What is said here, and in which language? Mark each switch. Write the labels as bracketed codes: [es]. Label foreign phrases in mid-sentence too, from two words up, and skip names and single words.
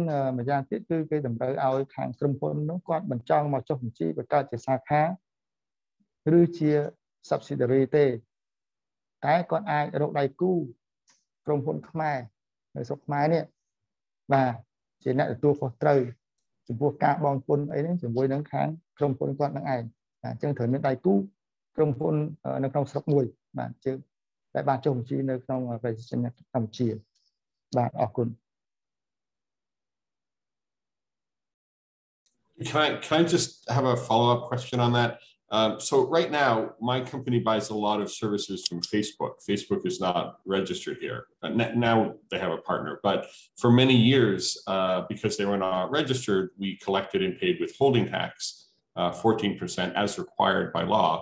[km] ម្យ៉ាងទៀតគឺគេតម្រូវឲ្យខាងក្រុមហ៊ុននោះគាត់បញ្ចង់មកចុះបញ្ជីបង្កើតជាសាខាឬជា subsidiary ទេតែគាត់អាចរកដៃគូក្រុមហ៊ុនខ្មែរនៅស្រុកខ្មែរនេះបាទជាអ្នកទទួលខុសត្រូវចំពោះការបង់ពន្ធអីហ្នឹងជាមួយនឹងខាងក្រុមហ៊ុនគាត់នឹងឯងបាទអញ្ចឹងត្រូវមានដៃគូក្រុមហ៊ុននៅក្នុងស្រុកមួយបាទជើងតែបានចុះបញ្ជីនៅក្នុងប្រជាជនកម្ពុជាបាទអរគុណ [en] Can I just have a follow-up question on that? So right now, my company buys a lot of services from Facebook. Facebook is not registered here. Now they have a partner, but for many years, because they were not registered, we collected and paid withholding tax 14% as required by law.